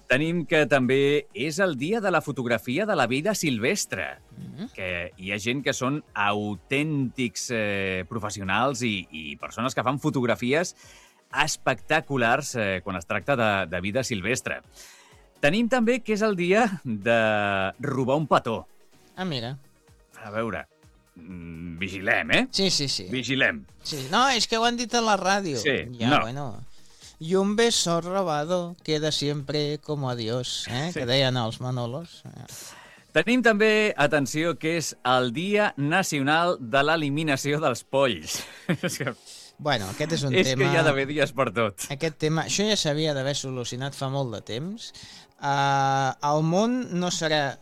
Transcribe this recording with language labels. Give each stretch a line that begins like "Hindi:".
Catalan: Tenim que també és el dia de la fotografia de la vida silvestre, que hi ha gent que són autèntics professionals i persones que fan fotografies espectaculars quan es tracta de vida silvestre. Tenim també que és el dia de robar un petó. Ah, mira. A veure... Vigilem, eh? Sí. Vigilem. Sí. No, és que ho han dit a la ràdio. Sí, ja, no. Bueno.
Spanish: Y un beso robado queda siempre como adiós, eh?
Catalan: Sí. Que deien els Manolos. Tenim també, atenció, que és el Dia Nacional de l'Eliminació dels Polls. És que... Bueno, aquest és un és tema... És que hi ha d'haver dies per tot. Aquest tema... Això ja s'havia d'haver solucionat fa molt de temps. El món no serà...